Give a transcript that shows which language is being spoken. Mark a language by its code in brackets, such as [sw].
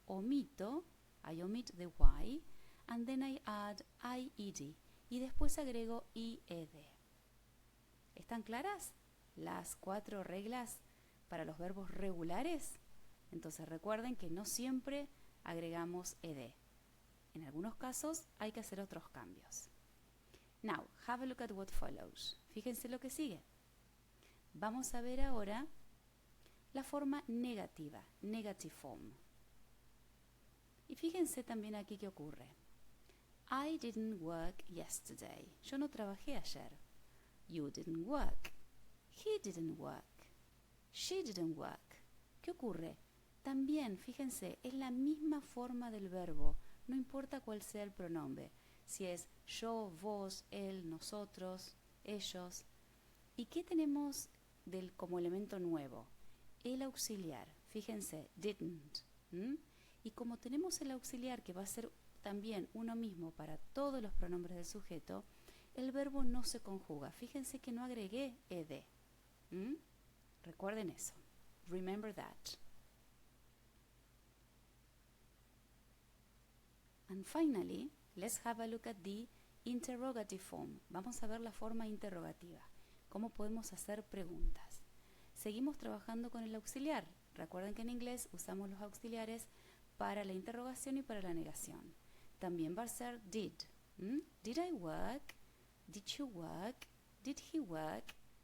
[es] Omito, [en] I omit the Y, and then I add IED, [es] y después agrego IED. ¿Están claras las 4 reglas para los verbos regulares? Entonces recuerden que no siempre agregamos ed. En algunos casos hay que hacer otros cambios. [en] Now, have a look at what follows. [es] Fíjense lo que sigue. Vamos a ver ahora la forma negativa, [en] negative form. [es] Y fíjense también aquí qué ocurre. [en] I didn't work yesterday. [es] Yo no trabajé ayer. [en] You didn't work. He didn't work. She didn't work. [es] ¿Qué ocurre? También, fíjense, es la misma forma del verbo, no importa cuál sea el pronombre. Si es yo, vos, él, nosotros, ellos. ¿Y qué tenemos como elemento nuevo? El auxiliar. Fíjense, didn't. Y como tenemos el auxiliar que va a ser también uno mismo para todos los pronombres del sujeto, el verbo no se conjuga. Fíjense que no agregué ed. Recuerden eso. [en] Remember that. And finally, let's have a look at the interrogative form. [es] Vamos a ver la forma interrogativa. Cómo podemos hacer preguntas. Seguimos trabajando con el auxiliar. Recuerden que en inglés usamos los auxiliares para la interrogación y para la negación. También va a ser did. [en] Did I work? Did you work? Did he work?